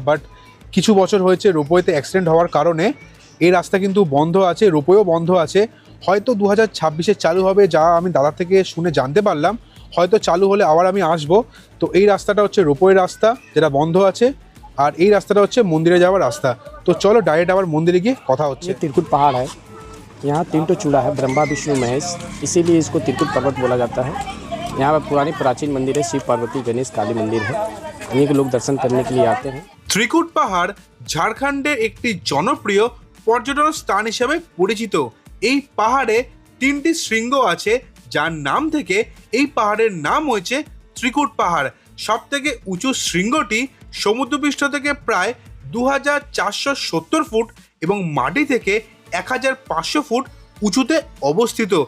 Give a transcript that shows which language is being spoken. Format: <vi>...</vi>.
<bn>But কিছু বছর হয়েছে রোপওয়েতে অ্যাক্সিডেন্ট হওয়ার কারণে এই রাস্তা কিন্তু বন্ধ আছে, রোপওয়েও বন্ধ আছে। হয়তো 2026-এ চালু হবে, যা আমি দাদা থেকে শুনে জানতে পারলাম। হয়তো চালু হলে আবার আমি আসবো। তো এই রাস্তাটা হচ্ছে রোপওয়ে রাস্তা যেটা বন্ধ আছে, আর এই রাস্তাটা হচ্ছে মন্দিরে যাওয়ার রাস্তা। তো চলো ডাইরেক্ট আবার মন্দিরে গিয়ে কথা হচ্ছে।</bn> <hi>त्रिकुट पहाड़ है, यहाँ 3 चूड़ा है, ब्रह्मा विष्णु महेश, इसीलिए इसको त्रिकुट पर्वत बोला जाता है। यहाँ पर पुरानी प्राचीन मंदिर है, शिव पार्वती गणेश काली मंदिर है। इन्हीं के लोग दर्शन करने के लिए आते हैं।</hi> <bn>ত্রিকুট পাহাড় ঝাড়খণ্ডের একটি জনপ্রিয় পর্যটন স্থান হিসেবে পরিচিত। এই পাহাড়ে 3টি শৃঙ্গ আছে, যার নাম থেকে এই পাহাড়ের নাম হয়েছে ত্রিকুট পাহাড়। সব থেকে উঁচু শৃঙ্গটি সমুদ্রপৃষ্ঠ থেকে প্রায় 2470 ফুট এবং মাটি থেকে 1500 ফুট উঁচুতে অবস্থিত।</bn>